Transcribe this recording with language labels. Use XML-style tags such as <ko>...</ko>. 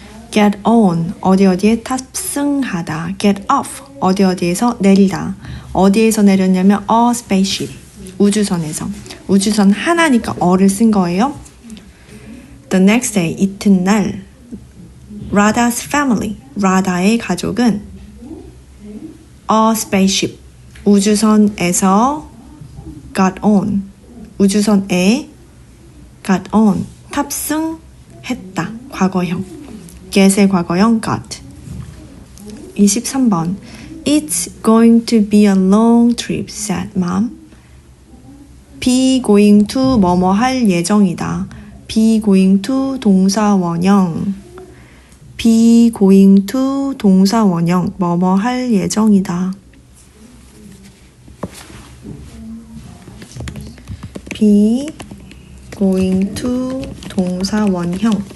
<en>get on,</en> <ko>어디에 탑승하다.</ko> <en>get off,</en> <ko>어디에서 내리다. 어디에서 내렸냐면</ko> <en>a spaceship,</en> <ko>우주선에서. 우주선 하나니까 어를 쓴 거예요.</ko> <en>The next day,</en> <ko>이튿날,</ko> <en>Radha's family,</en> <ko>라다의 가족은</ko> <en>a spaceship,</en> <ko>우주선에서</ko> <en>got on,</en> <ko>우주선에 got on, 탑승했다. 과거형. get의 과거형 got. 23번.</ko> <en>It's going to be a long trip, said mom. be going to</en> <ko>뭐뭐 할 예정이다.</ko> <en>be going to</en> <ko>동사 원형. be going to 동사 원형. 뭐뭐 할 예정이다.</ko> <en>be going to</en> <ko>동사 원형.</ko>